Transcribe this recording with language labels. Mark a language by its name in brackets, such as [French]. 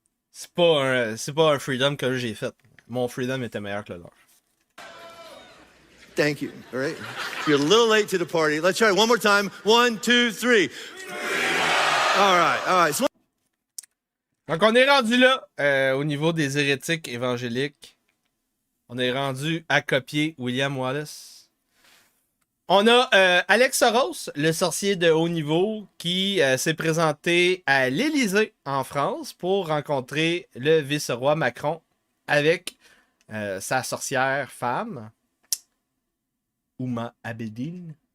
[French] C'est pas un freedom que j'ai fait. Mon freedom était meilleur que le leur. [English] Thank you, all right? You're a little late to the party. Let's try it one more time. 1, 2, 3. All right. So [French] donc on est rendu là, au niveau des hérétiques évangéliques. On est rendu à copier William Wallace. On a Alex Soros, le sorcier de haut niveau, qui s'est présenté à l'Élysée en France pour rencontrer le vice-roi Macron avec sa sorcière femme, Ouma Abedin.